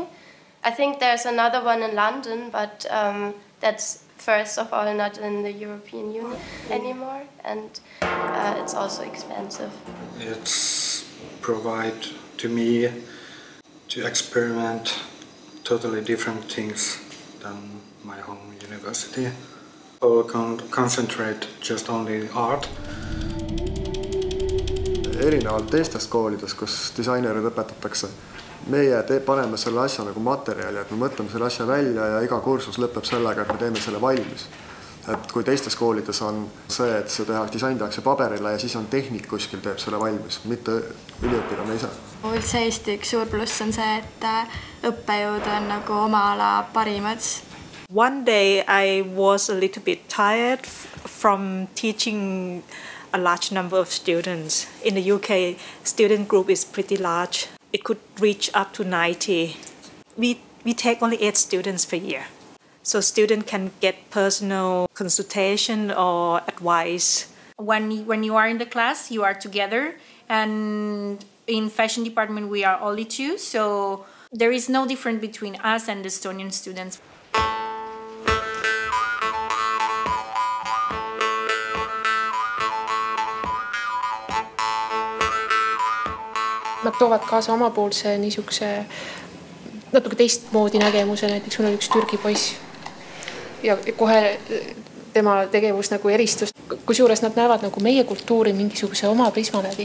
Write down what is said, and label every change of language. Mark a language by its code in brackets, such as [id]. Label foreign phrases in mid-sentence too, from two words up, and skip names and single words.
[en] I think there's another one in London, but that's first of all not in the European Union anymore, and it's also expensive. It's provide to me to experiment totally different things than my home university. I will concentrate just only art. [et] Erinevalt teistest koolidest, kus disainerid õpetatakse, meie paneme selle asja nagu materjali, et me mõtleme selle asja välja ja iga kursus lõpeb sellega, et me teeme selle valmis. Et kui teistes koolides on see, et see disain tehakse paberile ja siis on tehnik kuskil teeb selle valmis, mitte üliõpilane ise. Üldse Eesti üks suur pluss on see, et õppejõud on nagu oma ala parimad. [en] One day I was a little bit tired from teaching a large number of students. In the UK, student group is pretty large. It could reach up to 90. We take only 8 students per year. So students can get personal consultation or advice. When you are in the class, you are together. And in fashion department, we are only 2. So there is no difference between us and the Estonian students. [et] Nad toovad kaasa omapoolse niisuguse natuke teistmoodi nägemuse, näiteks mul oli üks Türgi poiss ja kohe tema tegevus nagu eristus, kusjuures nad näevad nagu meie kultuuri mingisuguse oma prisma läbi.